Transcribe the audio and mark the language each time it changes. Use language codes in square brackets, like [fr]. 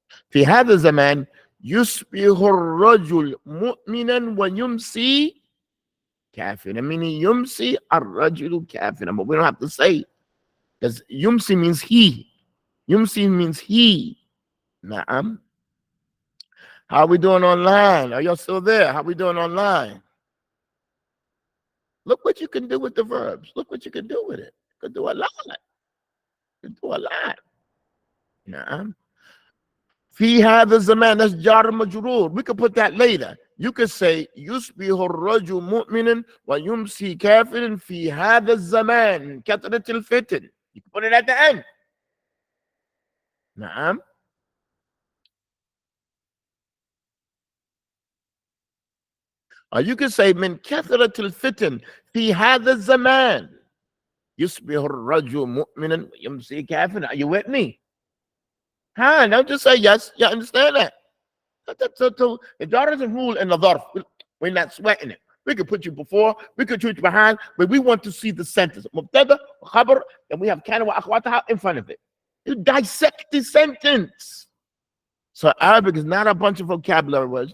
[ar] في هذا الزمان يصبح الرجل مؤمنا ويمسي كافرا. [en] Meaning [ar] يمسي الرجل كافرا. [en] But we don't have to say, because يمسي means he. يمسي means he. Na'am. How are we doing online? Are y'all still there? How are we doing online? Look what you can do with the verbs. Look what you can do with it. You can do a lot. You can do a lot. Na'am. في هذا الزمان, that's jar majrur. We could put that later. [ar] You could say يصبح الرجل مؤمنا ويمسي كافرا في هذا الزمان كثرة الفتن. [en] You can put it at the end. نعم. [ar] Or you could say من كثرة الفتن في هذا الزمان يصبح الرجل مؤمنا ويمسي كافرا. [en] Are you with me? Huh? Don't just say yes. You understand that? So it doesn't rule in the dharf. We're not sweating it. We could put you before, we could put you behind, but we want to see the sentence. Mubtada, khabar, and we have kana wa akhwataha in front of it. You dissect the sentence. So Arabic is not a bunch of vocabulary words.